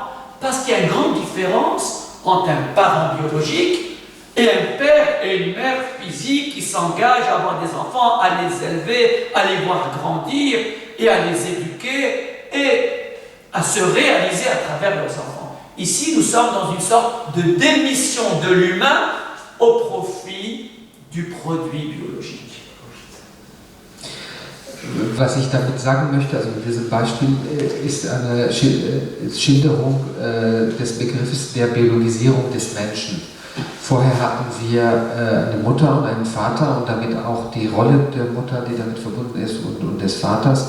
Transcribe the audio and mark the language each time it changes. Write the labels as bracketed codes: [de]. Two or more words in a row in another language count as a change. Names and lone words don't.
[fr] Parce qu'il y a une grande différence entre un parent biologique et un père et une mère physique qui s'engagent à avoir des enfants, à les élever, à les voir grandir et à les éduquer et à se réaliser à travers leurs enfants. Ici, nous sommes dans une sorte de démission de l'humain au profit du produit biologique. [de] Was ich damit sagen möchte, also mit diesem Beispiel, ist eine Schilderung des Begriffes der Biologisierung des Menschen. Vorher hatten wir eine Mutter und einen Vater und damit auch die Rolle der Mutter, die damit verbunden ist, und des Vaters.